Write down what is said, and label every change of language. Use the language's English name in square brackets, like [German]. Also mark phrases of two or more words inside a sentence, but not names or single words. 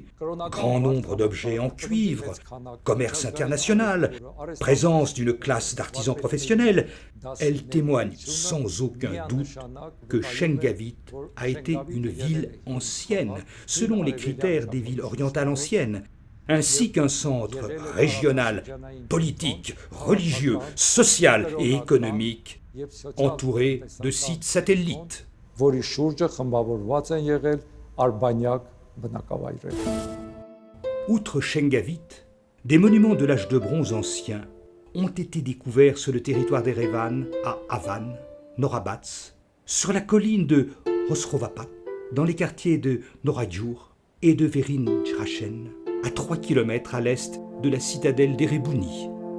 [French] grand nombre d'objets en cuivre, commerce international, présence d'une classe d'artisans professionnels, elle témoigne sans aucun doute que Shengavit a été une ville ancienne, selon les critères des villes orientales anciennes, ainsi qu'un centre régional, politique, religieux, social et économique, entouré de sites satellites. [Armenian] որի շուրջը խմբավորված են եղել արբանյակ բնակավայրեր։ [French] Outre Shengavit, des monuments de l'âge de bronze ancien ont été découverts sur le territoire d'Erevan, à Avan, Norabats, sur la colline de Rosrovapat, dans les quartiers de Noradjour et de Verin-Jrachen, à 3 km à l'est de la citadelle d'Erebouni.